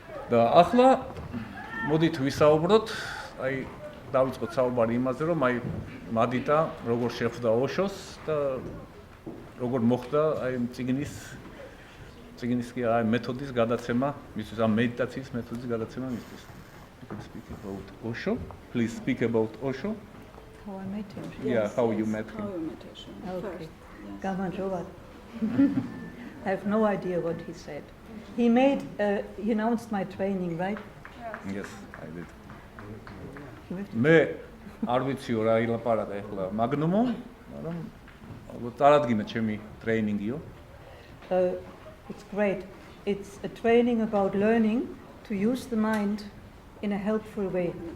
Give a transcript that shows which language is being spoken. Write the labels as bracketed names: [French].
[Georgian] და ახლა მოდით ვისაუბროთ, აი დავიწყოთ საუბარი იმაზე, რომ აი მადიტა როგორ შეხვდა ოშოს და როგორ მოხდა აი წიგნის წიგნის კი აი მეთოდის გადაცემა, მისთვის ამ მედიტაციის მეთოდის გადაცემა მისთვის. [English] You can speak about Osho. Please speak about Osho. How I met him. Yeah, how you met him. How you met him Okay. first. Yes. Gamanjovat. I have no idea what he said. He announced my training, right? Yes, I did. He went- [Georgian] მე არ ვიციო რა ილაპარაკა ახლა მაგნომო, მაგრამ ალბათ წარადგინა ჩემი ტრეინინგიო. [English] It's great. It's a training about learning to use the mind in a helpful way.